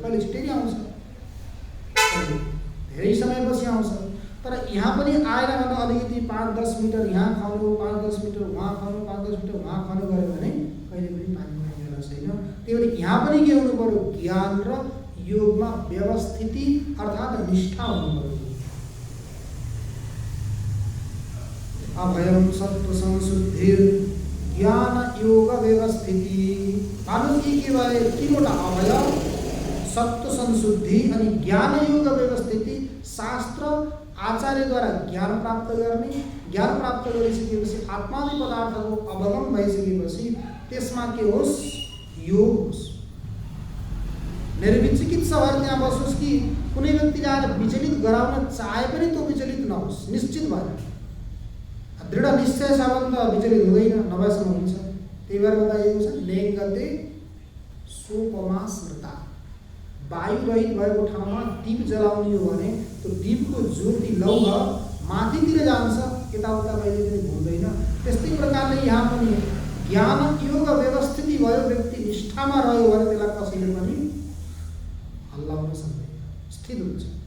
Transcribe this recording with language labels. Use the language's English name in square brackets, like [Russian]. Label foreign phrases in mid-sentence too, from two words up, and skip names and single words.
[Nepali] कहिले छिटै आउँछ, धेरै समयपछि आउँछ। तर यहाँ पनि आएर भने अलिकति 5-10 मिटर यहाँ खन्यो, 5-10 मिटर वहाँ खन्यो, 5-10 मिटर वहाँ खन्यो गऱ्यो भने कहिले पनि पानी पाइने छैन। त्यही भएर यहाँ पनि के हुनु पर्यो, ज्ञान र योगमा व्यवस्थिति अर्थात् निष्ठा हुनु पर्यो। [Sanskrit] अभयम सत्व संशुद्धिर ज्ञान योग व्यवस्थिति। [Nepali] मानो के भयो, तीनवटा अभय, सत्व संशुद्धि अनि ज्ञान योग व्यवस्थिति। शास्त्र आचार्यद्वारा ज्ञान प्राप्त गर्ने, ज्ञान प्राप्त गरिसकेपछि आत्मादि पदार्थको अवगम भइसकेपछि त्यसमा के होस्, योग होस्। निर्विचिकित्सा भएर त्यहाँ बसोस् कि कुनै व्यक्तिले आएर विचलित गराउन चाहे पनि त्यो विचलित नहोस्, निश्चित भएर। दृढ निश्चय छ भने त विचलित हुँदैन, नभएसम्म हुन्छ। त्यही भएर बताइएको छ, [Sanskrit] नेङ्गते सोपमा स्मृता। [Nepali] वायु रहित भएको ठाउँमा दीप जलाउने हो भने त्यो दीपको ज्योति लौह माथितिर जान्छ, यताउता कहिले पनि घुम्दैन। त्यस्तै प्रकारले यहाँ पनि ज्ञान योग व्यवस्थिति भयो, व्यक्ति निष्ठामा रह्यो भने त्यसलाई कसैले पनि हल्लाउन सक्दैन, स्थित हुन्छ।